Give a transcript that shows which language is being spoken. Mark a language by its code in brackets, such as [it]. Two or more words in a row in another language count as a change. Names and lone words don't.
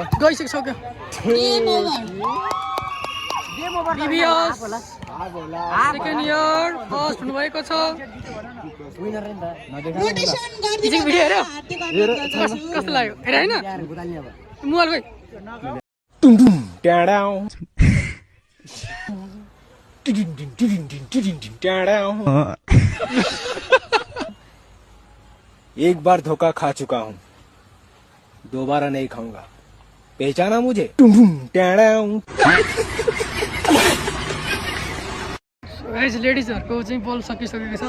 [ne] गइसक्यो [en] game over [ne] बिबिएस [en] second year first [ne] हुनुभएको छ रोटेसन एकछिन भिडियो हेर्यो कस्तो लाग्यो हेर हैन मोबाइल गइ [hi] एक बार धोखा खा चुका हूँ, दोबारा नहीं खाऊंगा। पहचाना मुझे? [ne] लेडिजहरूको चाहिँ बल सकिसकेको छ।